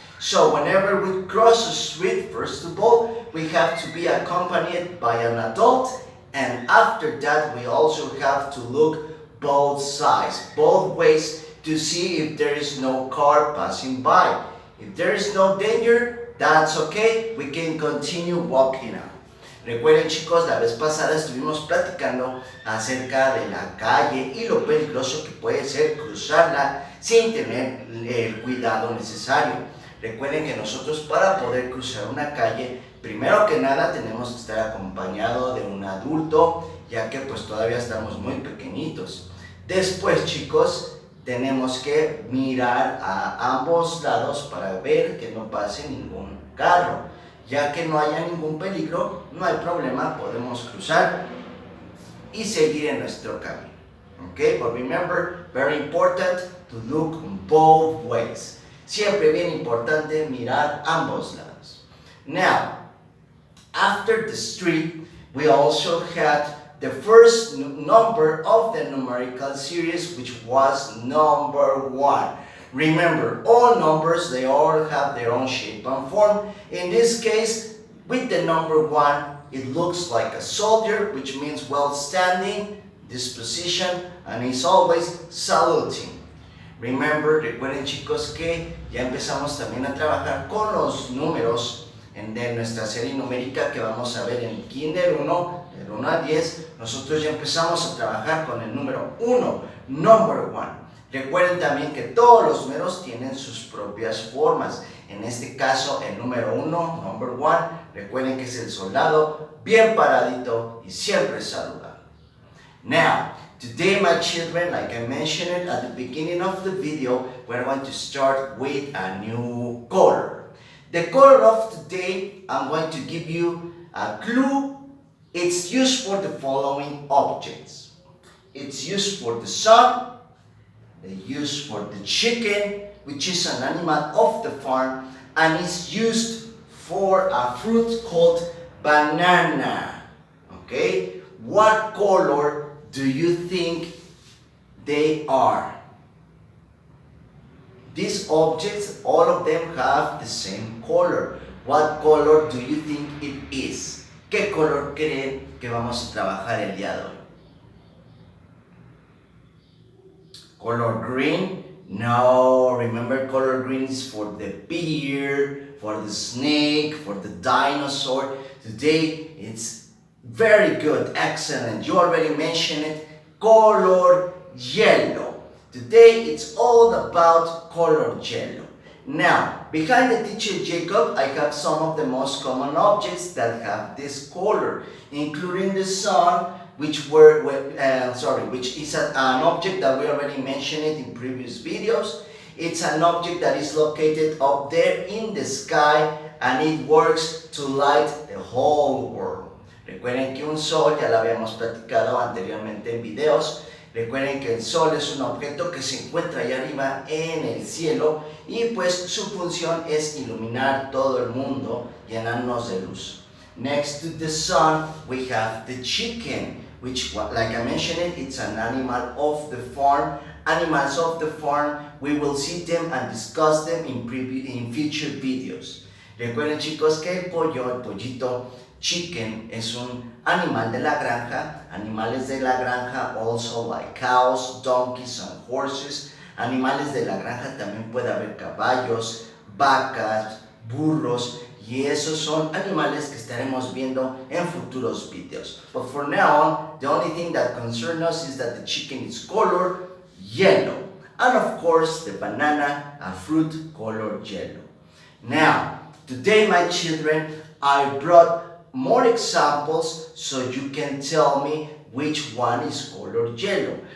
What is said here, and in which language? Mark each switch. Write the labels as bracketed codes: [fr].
[en] So whenever we cross a street, first of all, we have to be accompanied by an adult, and after that we also have to look both sides, both ways, to see if there is no car passing by. If there is no danger, that's okay, we can continue walking out. [es] Recuerden, chicos, la vez pasada estuvimos platicando acerca de la calle y lo peligroso que puede ser cruzarla sin tener el cuidado necesario. Recuerden que nosotros, para poder cruzar una calle, primero que nada tenemos que estar acompañado de un adulto, ya que pues todavía estamos muy pequeñitos. Después, chicos, tenemos que mirar a ambos lados para ver que no pase ningún carro. Ya que no haya ningún peligro, no hay problema, podemos cruzar y seguir en nuestro camino. [en] Okay, but remember, very important to look both ways. [es] Siempre bien importante mirar ambos lados. [en] Now, after the street, we also had the first number of the numerical series, which was number 1. Remember, all numbers, they all have their own shape and form. In this case, with the number 1, it looks like a soldier, which means well standing, this position, and he's always saluting. Remember, [es] recuerden, chicos, que ya empezamos también a trabajar con los números de nuestra serie numérica que vamos a ver en Kinder 1, del 1 a 10, nosotros ya empezamos a trabajar con el número 1, [en] number 1. [es] Recuerden también que todos los números tienen sus propias formas. En este caso, el número 1, [en] number 1, [es] recuerden que es el soldado, bien paradito y siempre saludando. [en] Now, today, my children, like I mentioned it at the beginning of the video, we're going to start with a new color. The color of today, I'm going to give you a clue. It's used for the following objects. It's used for the sun, they use for the chicken, which is an animal of the farm, and it's used for a fruit called banana. Okay? What color do you think they are? These objects, all of them have the same color. What color do you think it is? [es] ¿Qué color creen que vamos a trabajar el día de hoy? [en] Color green? No, remember, color green is for the bear, for the snake, for the dinosaur. Today it's very good, excellent. You already mentioned it, color yellow. Today it's all about color yellow. Now, behind the teacher Jacob, I have some of the most common objects that have this color, including the sun, which is an object that we already mentioned it in previous videos. It's an object that is located up there in the sky, and it works to light the whole world. [es] Recuerden que un sol, ya lo habíamos platicado anteriormente en videos, recuerden que el sol es un objeto que se encuentra allá arriba en el cielo y pues su función es iluminar todo el mundo, llenarnos de luz. [en] Next to the sun, we have the chicken, which, like I mentioned, it's an animal of the farm. Animals of the farm, we will see them and discuss them in future videos. [es] Recuerden, chicos, que el pollito, chicken, es un animal de la granja. Animales de la granja, [en] also like cows, donkeys, and horses. [es] Animales de la granja también puede haber caballos, vacas, burros, y esos son animales que estaremos viendo en futuros videos. [en] But for now on, the only thing that concerns us is that the chicken is colored yellow. And of course, the banana, a fruit colored yellow. Now, today, my children, I brought more examples so you can tell me which one is colored yellow.